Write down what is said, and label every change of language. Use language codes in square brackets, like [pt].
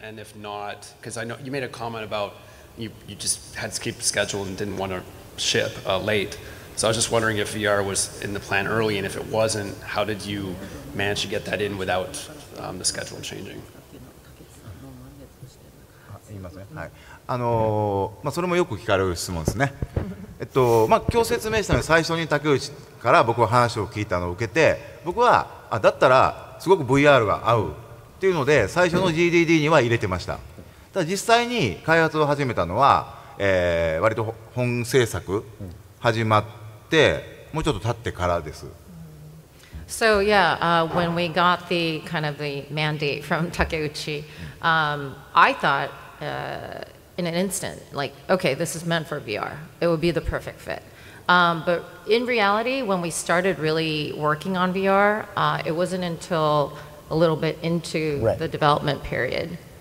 [en] And if not, because I know you made a comment about you just had to keep the schedule and didn't want to ship late. So I was just wondering if VR was in the plan early, and if it wasn't, how did you manage to get that in without the schedule changing? [ja] 言いますね。はい。それもよく聞かれる質問ですね。今日説明したのに最初に竹内から僕は話を聞いたのを受けて僕はだったらすごく VR が合うっていうので最初の GDD には入れてました。ただ実際に開発を始めたのは、割と本制作始まってもうちょっと経ってからです。 [en] So yeah, when we got the kind of the mandate from Takeuchi, I thought in an instant, like, okay, this is meant for VR. It would be the perfect fit. But in reality, when we started really working on VR, it wasn't until a little bit into the development period.